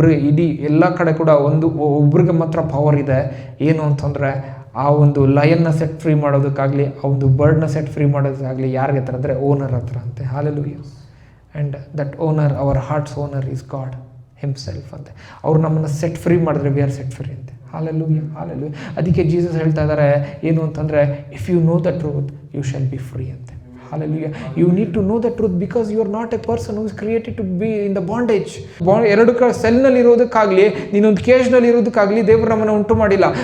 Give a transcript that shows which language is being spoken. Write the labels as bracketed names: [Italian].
[Kannada] ಇಡೀ ಎಲ್ಲ ಕಡೆ ಕೂಡ ಒಬ್ರಿಗೆ ಮಾತ್ರ ಪವರ್ ಇದೆ. ಏನು ಅಂತಂದರೆ, ಆ ಒಂದು ಲಯನ್ನ ಸೆಟ್ ಫ್ರೀ ಮಾಡೋದಕ್ಕಾಗಲಿ, ಆ ಒಂದು ಬರ್ಡ್ನ ಸೆಟ್ ಫ್ರೀ ಮಾಡೋದಕ್ಕಾಗಲಿ ಯಾರಿಗೆ ಹತ್ರ ಅಂದರೆ ಓನರ್ ಹತ್ರ ಅಂತೆ. Hallelujah. [English] And that owner, our hearts owner is God himself ಅಂತೆ. [Kannada] ಅವ್ರು ನಮ್ಮನ್ನು ಸೆಟ್ ಫ್ರೀ ಮಾಡಿದ್ರೆ [English] we are set free [Kannada] ಅಂತೆ. ಹಾಲೆಲೂಯ. ಹಾಲೆಲೂಯ. ಅದಕ್ಕೆ ಜೀಸಸ್ ಹೇಳ್ತಾ ಇದ್ದಾರೆ ಏನು ಅಂತಂದರೆ, [English] If you know the truth you shall be free ಅಂತೆ. Hallelujah. You need to know the truth because you are not a person who is created to be in the bondage. [Kannada] ಎರಡು ಸೆಲ್ನಲ್ಲಿ ಇರೋದಕ್ಕಾಗಲಿ, ನೀನೊಂದು ಕೇಜ್ನಲ್ಲಿ ಇರೋದಕ್ಕಾಗಲಿ ದೇವರು ನಮ್ಮನ್ನು ಉಂಟು ಮಾಡಿಲ್ಲ.